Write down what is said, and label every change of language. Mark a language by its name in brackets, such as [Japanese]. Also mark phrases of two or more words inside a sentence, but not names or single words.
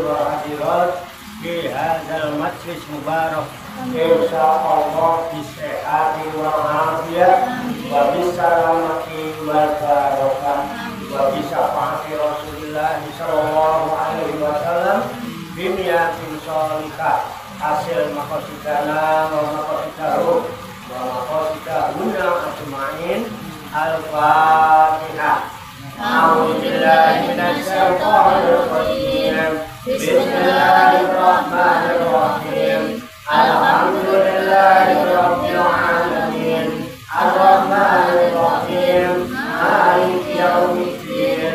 [Arabic] وحضرت في هذا المجلس المبارك إن شاء الله بالصحة والعافية وبالسلامة والبركة وبشفاعة رسول الله صلى الله عليه وسلم بنية صالحة حصل مقاصدنا ومقاصده ومقاصدهن أجمعين. الفاتحة. أعوذ بالله من الشيطان الرجيم. بسم الله الرحمن الرحيم. الحمد لله رب العالمين. الرحمن الرحيم. مالك يوم الدين.